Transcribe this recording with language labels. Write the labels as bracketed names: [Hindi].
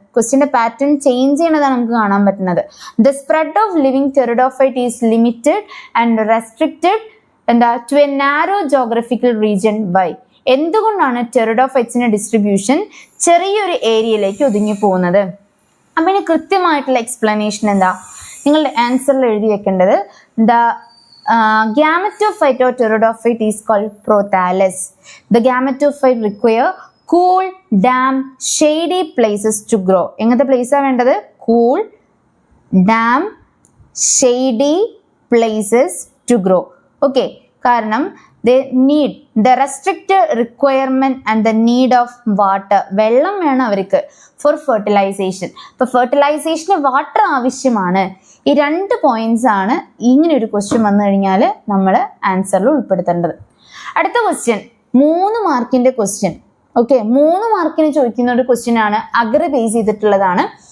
[Malayalam] ക്വസ്റ്റ്യന്റെ pattern change ചെയ്യണതാണ് നമുക്ക് കാണാൻ പറ്റുന്നത്. [English] The spread of living pteridophyte is limited and restricted എന്താ to a narrow geographical region by. [Malayalam] എന്തുകൊണ്ടാണ് ടെറിഡോഫൈറ്റ്സിന്റെ distribution ചെറിയൊരു ഏരിയയിലേക്ക് ഒതുങ്ങി പോകുന്നത്? അപ്പൊ ഇതിന് കൃത്യമായിട്ടുള്ള എക്സ്പ്ലനേഷൻ എന്താ? നിങ്ങളുടെ ആൻസറിൽ എഴുതി വെക്കേണ്ടത് [English] The gametophyte or pteridophyte is called prothallus. The gametophyte require cool, damp, shady places to grow. [Malayalam] എങ്ങനത്തെ പ്ലേസ് ആണ് വേണ്ടത്? [English] Cool, damp, shady places to grow. Okay, കാരണം they need the restricted requirement and the need of water. [Malayalam] വെള്ളം വേണം അവർക്ക് [English] for fertilization. [Malayalam] ഇപ്പൊ ഫെർട്ടിലൈസേഷന് water ആവശ്യമാണ്. ഈ 2 പോയിന്റ്സ് ആണ് ഇങ്ങനെ ഒരു ക്വസ്റ്റ്യൻ വന്നു കഴിഞ്ഞാൽ നമ്മൾ ആൻസറിൽ ഉൾപ്പെടുത്തേണ്ടത്. അടുത്ത ക്വസ്റ്റ്യൻ 3 മാർക്കിന്റെ ക്വസ്റ്റ്യൻ. ഓക്കെ, 3 മാർക്കിന് ചോദിക്കുന്ന ഒരു ക്വസ്റ്റ്യൻ ആണ്, അഗർ ബേസ് ചെയ്തിട്ടുള്ളതാണ്.